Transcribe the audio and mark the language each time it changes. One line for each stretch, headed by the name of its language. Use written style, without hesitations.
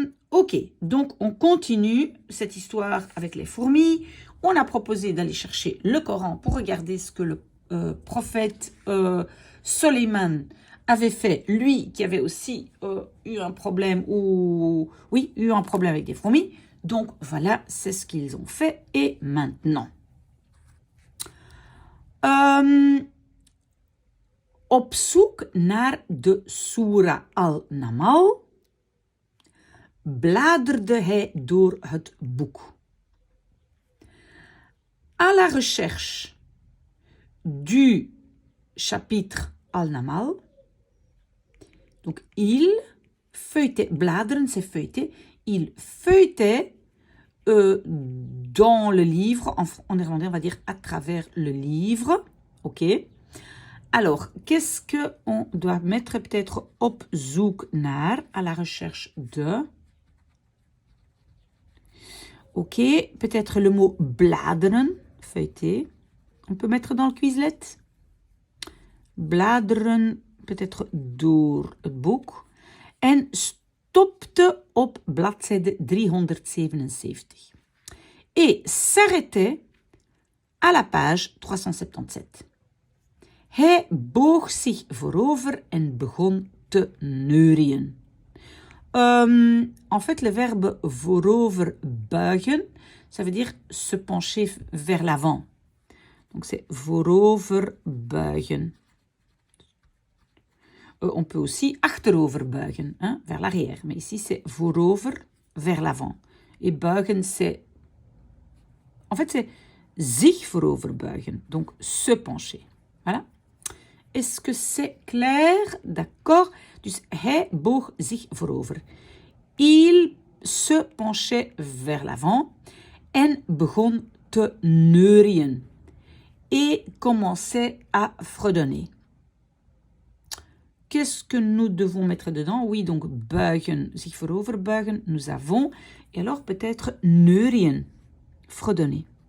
French: Ok, donc on continue cette histoire avec les fourmis. On a proposé d'aller chercher le Coran pour regarder ce que le prophète Soleiman avait fait, lui qui avait aussi eu un problème eu un problème avec des fourmis. Donc voilà, c'est ce qu'ils ont fait. Et maintenant,
Dutch: op zoek naar de Surah Al-Namal bladerde hij door het boek.
French: À la recherche du chapitre Al-Namal, donc il feuilletait, bladeren c'est feuilleter, il feuilletait dans le livre, en néerlandais on va dire à travers le livre, ok. Alors, qu'est-ce qu'on doit mettre peut-être
Dutch: op zoek naar,
French: à la recherche de. Ok, peut-être le mot bladeren, feuilleter. On peut mettre dans le Quizlet.
Dutch: Bladeren,
French: peut-être
Dutch: door het boek. En stopte op bladzijde 377.
French: Et s'arrêtait à la page 377.
Dutch: Hij boog zich voorover en begon te neurien.
French: En fait, le verbe voorover buigen, ça veut dire se pencher vers l'avant. Donc, c'est voorover buigen. On peut aussi achterover buigen, hein, vers l'arrière. Mais ici, c'est voorover, vers l'avant. Et buigen, c'est. En fait, c'est zich voorover buigen. Donc, se pencher. Voilà. Est-ce que c'est clair? D'accord.
Dutch: Dus hij boog zich voorover.
French: Il se penchait vers l'avant
Dutch: en begon te neurien.
French: Et commençait à fredonner. Qu'est-ce que nous devons mettre dedans? Oui, donc buigen, zich voorover buigen, nous avons. Et alors peut-être neurien, fredonner.